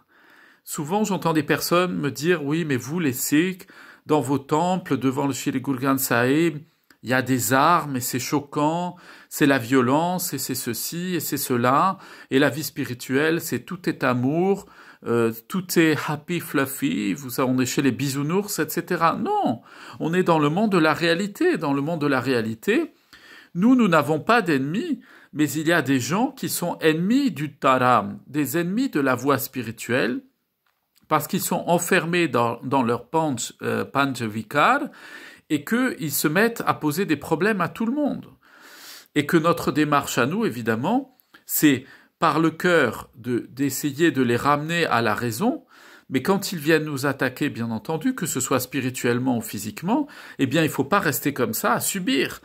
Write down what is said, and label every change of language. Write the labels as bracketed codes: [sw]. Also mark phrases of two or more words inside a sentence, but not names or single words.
[fr] Souvent, j'entends des personnes me dire « Oui, mais vous, les Sikhs, dans vos temples, devant le Shri Guru Granth Sahib, il y a des armes et c'est choquant, c'est la violence et c'est ceci et c'est cela, et la vie spirituelle, c'est tout est amour, tout est [en] happy, fluffy, [fr] on est chez les bisounours, etc. » Non, on est dans le monde de la réalité. Dans le monde de la réalité, nous n'avons pas d'ennemis, mais il y a des gens qui sont ennemis du Dharam, des ennemis de la voie spirituelle, parce qu'ils sont enfermés dans leur [pa] ਪੰਚ ਵਿਕਾਰ, [fr] et qu'ils se mettent à poser des problèmes à tout le monde. Et que notre démarche à nous, évidemment, c'est par le cœur d'essayer de les ramener à la raison, Mais quand ils viennent nous attaquer, bien entendu, que ce soit spirituellement ou physiquement, eh bien, il ne faut pas rester comme ça à subir.